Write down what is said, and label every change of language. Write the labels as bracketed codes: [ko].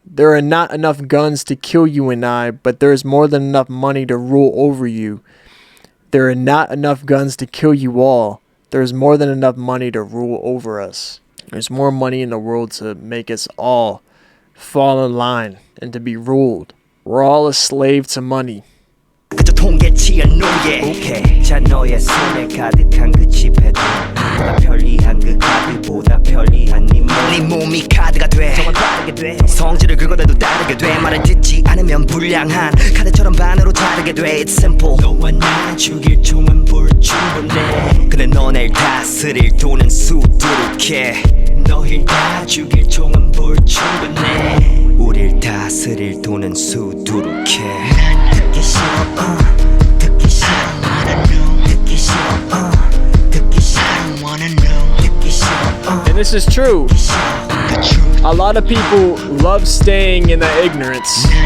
[en] There are not enough guns to kill you and I, but there is more than enough money to rule over you. There are not enough guns to kill you all. There is more than enough money to rule over us. There's more money in the world to make us all fall in line and to be ruled. We're all a slave to money. [ko] 그저 통계치의 노예 오케이 자 너의 손에 가득한 그 지폐도 보다 편리한 그 카드보다 편리한 네 몸이 카드가 돼 정말 빠르게 돼 성질을 긁어대도 따르게 돼 말을 듣지 않으면 불량한 카드처럼 반으로 자르게 돼 [en] It's simple [ko] 너와 나 죽일 총은 불충분해 근데 너네를 다스릴 돈은 수두룩해 너희를 다 죽일 총은 불충분해 우릴 다스릴 돈은 수두룩해 난 듣기 싫어 듣기 싫어 [en] wanna know [ko] 듣기 싫어 듣기 싫어 wanna know 듣기 싫어 [en] And this is true. A lot of people love staying in the ignorance.